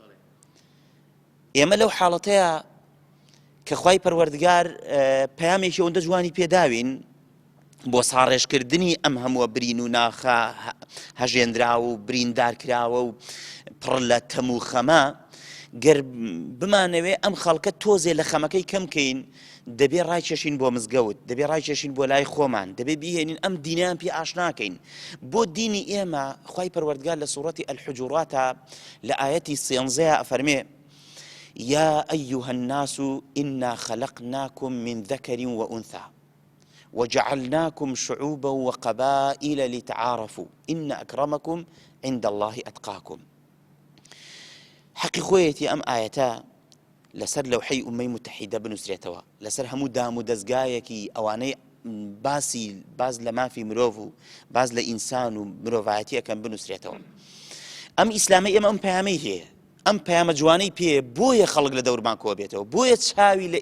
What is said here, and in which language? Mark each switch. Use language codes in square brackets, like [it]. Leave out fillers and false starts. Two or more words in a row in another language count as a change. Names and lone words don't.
[ckb] ئێمە لەو حاڵەتەیە کە خوای پەروەردگار پەیامێکی ئەوەندە جوانی پێداوین بۆ ساڕێژکردنی ئەم هەمووە برین و ناخە هەژێنراوە و بریندارکراوە و پڕ لە تەم و خەمە، گەر بمانەوێ ئەم خەڵکە تۆزێ لە خەمەکەی کەمکەین، دەبێ ڕایکێشین بۆ مزگەوت، دەبێ ڕایکێشین بۆ لای خۆمان، دەبێ بیهێنین ئەم دینیان پێ ئاشناکەین. بۆ دینی ئێمە خوای پەروەردگار لە سوورەتی الحجوراتە لە ئایەتی 13 ئەفەرمێ: [ar] يا أيها الناس إنا خلقناكم من ذكر وأنثى وجعلناكم شعوبا وقبائل لتعارفوا إن أكرمكم عند الله أتقاكم. [ckb] حقی خۆیەتی ئەم ئاەتە لەسەر لەوحەی ئومەی متحیدە بنووسرێتەوە، لەسەر هەموو دام و دەستگایەکی ئەوانەی باز لە مافی مرۆڤ و باز لە ئینسان و مرۆڤایەتی ئەەکەن بنووسرێتەوە. ئەم ئیسلامی ئێمە ئەم پەیامەی هەیە، ئەم پەیامە جوانەی پێ بۆیە خەڵک لە دەورمان کۆ بێتەوە، بۆیە چاوی لە